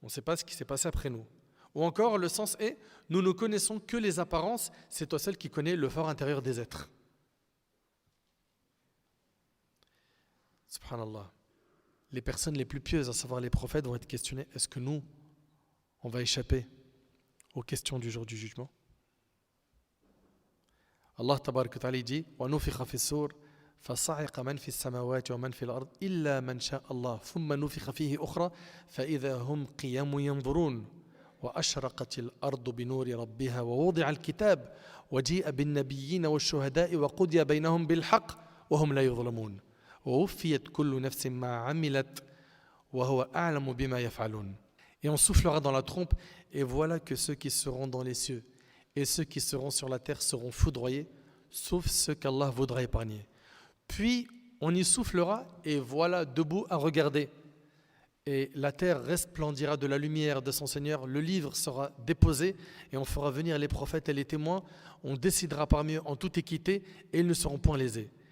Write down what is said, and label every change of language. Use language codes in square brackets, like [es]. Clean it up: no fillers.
[fr] On ne sait pas ce qui s'est passé après nous. Ou encore, le sens est « nous ne connaissons que les apparences, c'est toi seul qui connais le fort intérieur des êtres ». Subhanallah. Les personnes les plus pieuses, à savoir les prophètes, vont être questionnées. Est-ce que nous, on va échapper aux questions du jour du jugement? Allah tabarak wa ta'ala dit [ar] وَنُفِخَ فِي الصُّورِ فَصَعِقَ مَنْ فِي السَّمَاوَاتِ وَمَنْ فِي الْأَرْضِ إِلَّا مَنْ شَاءَ اللَّهُ ثُمَّ نُفِخَ فِيهِ أُخْرَى فَإِذَا هُمْ قِيَامٌ يَنْظُرُونَ وَأَشْرَقَتِ الْأَرْضُ بِنُورِ رَبِّهَا وَوُضِعَ الْكِتَابُ وَجِيءَ بِالنَّبِيِّينَ وَالشُّهَدَاءِ وَقُضِيَ بَيْنَهُم بِالْحَقِّ وَهُمْ لَا يُظْلَمُونَ وَوُفِّيَتْ كُلُّ نَفْسٍ مَا عَمِلَتْ وَهُوَ أَعْلَمُ بِمَا يَفْعَلُونَ. [fr] Et on soufflera dans la trompe, et voilà que ceux qui seront dans les cieux et ceux qui seront sur la terre seront foudroyés, sauf ceux qu'Allah voudra épargner. Puis on y soufflera, et voilà debout à regarder. Et la terre resplendira de la lumière de son Seigneur, le livre sera déposé, et on fera venir les prophètes et les témoins, on décidera parmi eux en toute équité, et ils ne seront point lésés.